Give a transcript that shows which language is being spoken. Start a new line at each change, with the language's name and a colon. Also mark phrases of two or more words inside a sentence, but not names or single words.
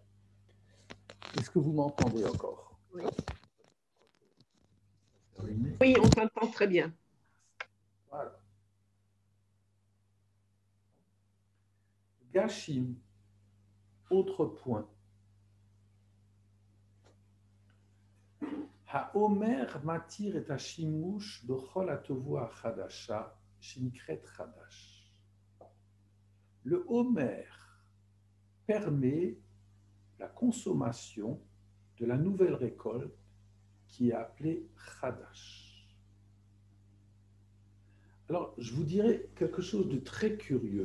French: Est-ce que vous m'entendez encore? Oui. Oui, on t'entend très bien. Voilà. Gashim, autre point.
Hebrew: העומר מתיר את השימוש בכל התבואה חדשה שנקראת חדש.
French: Le Homer permet la consommation de la nouvelle récolte qui est appelée chadash. Alors, je vous dirais quelque chose de très curieux.